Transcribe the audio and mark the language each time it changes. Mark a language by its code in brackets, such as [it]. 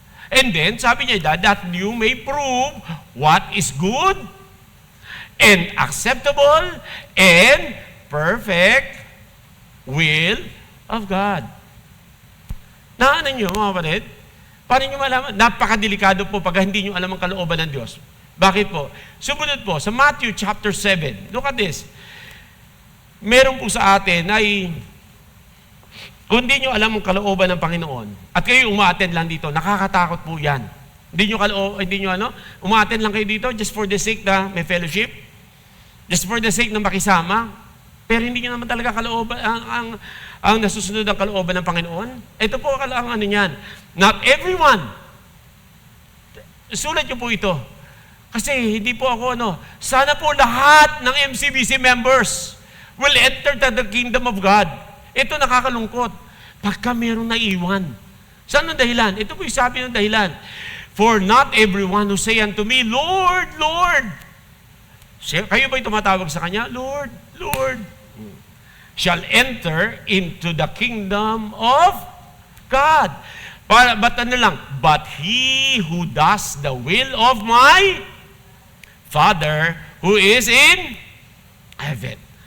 [en] And then, sabi niya, that you may prove what is good and acceptable and perfect will of God. [tl] Naanan niyo, mga kapatid? Paano niyo malaman? Napakadelikado po pag hindi niyo alam ang kalooban ng Diyos. Bakit po? Sumunod po, sa Matthew chapter 7. [en] Look at this. [tl] Meron po sa atin ay kung di nyo alam ang kalooban ng Panginoon, at kayo umaattend lang dito, nakakatakot po yan. Hindi nyo umaattend lang kayo dito [en] just for the sake [tl] na may fellowship, just for the sake na makisama, pero hindi nyo naman talaga kalooban, ang nasusunod ang kalooban ng Panginoon. Ito po ang niyan. [en] Not everyone. [tl] Sulat nyo po ito. Kasi hindi po ako sana po lahat ng MCBC members [en] will enter the kingdom of God. [tl] Ito nakakalungkot. Pagka mayroong naiwan. Saan ang dahilan? Ito po yung sabi ng dahilan. [en] For not everyone who say unto me, Lord, Lord. [tl] Kayo ba yung tumatawag sa Kanya? [en] Lord, Lord. Shall enter into the kingdom of God. But he who does the will of my Father who is in heaven.